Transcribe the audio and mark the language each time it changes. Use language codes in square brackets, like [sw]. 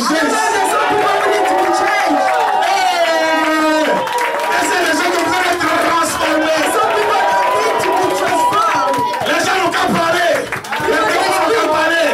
[en] I know there's some people who need to be changed. [fr] Et c'est des gens qui ont besoin d'être transformés. [en] Some people need to be transformed. [fr] Les gens n'ont qu'à parler. Les démons n'ont qu'à parler.